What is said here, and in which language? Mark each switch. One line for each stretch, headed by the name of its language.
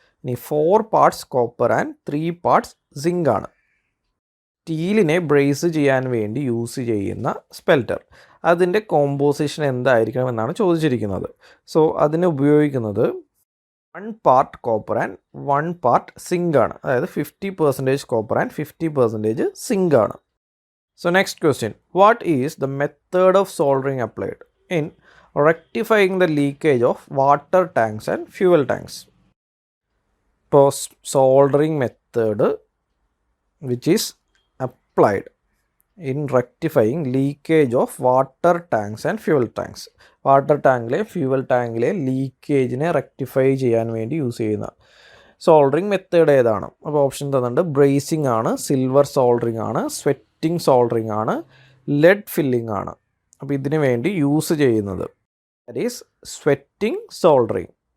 English: ഇനി 4 parts copper and 3 parts zinc ആണ്.
Malayalam: സ്റ്റീലിനെ brace ചെയ്യാൻ വേണ്ടി യൂസ് ചെയ്യുന്ന സ്പെൽറ്റർ, അതിൻ്റെ കോമ്പോസിഷൻ എന്തായിരിക്കണം എന്നാണ് ചോദിച്ചിരിക്കുന്നത്. സോ അതിന് ഉപയോഗിക്കുന്നത്
English: 1 part copper and 1 part zinc ആണ്. അതായത് 50% copper and 50% zinc ആണ്. So next question, what is the method of soldering applied in rectifying the leakage of water tanks and fuel tanks? ഇപ്പോൾ soldering method which is applied in rectifying leakage of water tanks and fuel tanks.
Malayalam: Water ടാങ്കിലെ fuel ടാങ്കിലെ ലീക്കേജിനെ rectify ചെയ്യാൻ വേണ്ടി use ചെയ്യുന്ന soldering method ഏതാണ്? അപ്പോൾ option തന്നിട്ടുണ്ട്. Bracing ആണ്, silver soldering ആണ്, sweating soldering ആണ്, ലെഡ് ഫില്ലിംഗ് ആണ്. അപ്പോൾ ഇതിനു വേണ്ടി യൂസ് ചെയ്യുന്നത്
English: That is sweating soldering.